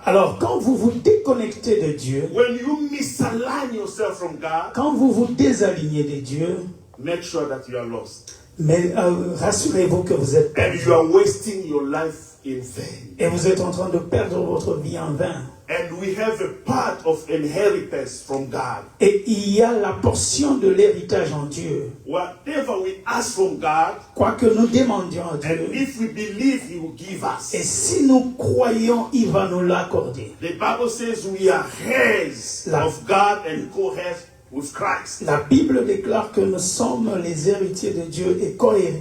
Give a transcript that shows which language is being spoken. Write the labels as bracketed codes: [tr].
[fr] Alors quand vous vous déconnectez de Dieu, [en] when you misalign yourself from God, [fr] quand vous vous désalignez de Dieu, [en] make sure that you are lost. [fr] mais rassurez-vous que vous êtes [en] And [fr] perdu. [en] you are wasting your life in vain. [fr] Et vous êtes en train de perdre votre vie en vain. [en] And we have a part of inheritance from God. [fr] Et il y a la portion de l'héritage en Dieu. [en] Whatever we ask from God, [fr] Quoi que nous demandions à [en] and [fr] Dieu, [en] if we believe He will give us. [fr] et si nous croyons, il va nous l'accorder. [en] The Bible says we are heirs [fr] La- [en] of God and co-heirs with Christ. [fr] La Bible déclare que nous sommes les héritiers de Dieu et co-héritiers